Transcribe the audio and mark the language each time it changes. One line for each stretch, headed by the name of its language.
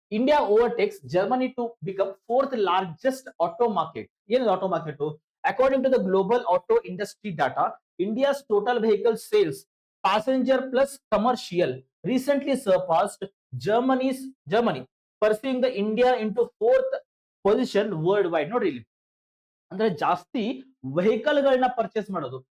English: India overtakes Germany to become 4th largest auto market.
Kannada: ಏನಿದೆ auto market?
English: According to the global auto industry data, India's total vehicle sales passenger plus commercial recently surpassed Germany, pursuing the India into 4th position worldwide.
Kannada: ನೋಡ್ರಿ ಇಲ್ಲಿ, ಅಂದ್ರೆ ಜಾಸ್ತಿ vehicle ಗಳನ್ನ purchase ಮಾಡೋದು.